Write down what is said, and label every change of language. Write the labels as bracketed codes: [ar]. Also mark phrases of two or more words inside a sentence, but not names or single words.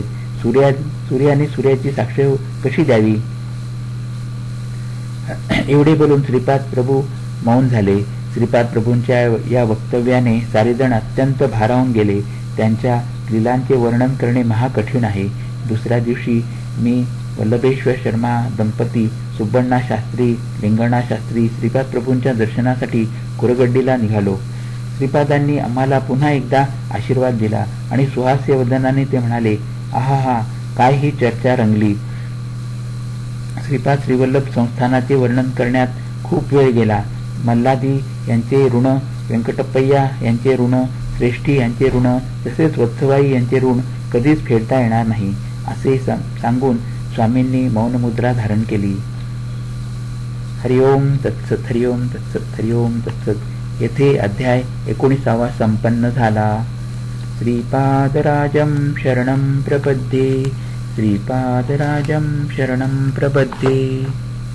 [mr] सूर्याने सूर्याची साक्ष कशी द्यावी. एवढे बोलून श्रीपाद प्रभू मौन झाले. श्रीपाद प्रभूंच्या या वक्तव्याने सारेजण अत्यंत भारावून गेले. त्यांच्या लीलांचे वर्णन करणे महाकठीण आहे. दुसऱ्या दिवशी मी वल्लभेश्वर शर्मा दंपती, सुब्बण्णा शास्त्री, लिंगण्णा शास्त्री श्रीपाद प्रभूंच्या दर्शनासाठी कुरगड्डीला निघालो. श्रीपादांनी आम्हाला पुन्हा एकदा आशीर्वाद दिला आणि सुहास्य वदनाने ते म्हणाले, आहा, काय ही चर्चा रंगली. श्रीपाद श्रीवल्लभ संस्थानाचे वर्णन करण्यात खूप वेळ गेला. मल्लादी यांचे ऋण, व्यंकटप्पय्या यांचे ऋण, श्रेष्ठी यांचे ऋण, तसेच वत्सबाई यांचे ऋण कधीच फेडता येणार नाही असे सांगून स्वामींनी मौनमुद्रा धारण केली. [sa] हरिओम तत्सत, हरिओम तत्सत, हरिओम तत्सत. [mr] येथे अध्याय 19 संपन्न झाला. [sa] श्रीपादराजं शरणं प्रपद्ये, श्रीपादराजं शरणं प्रपद्ये.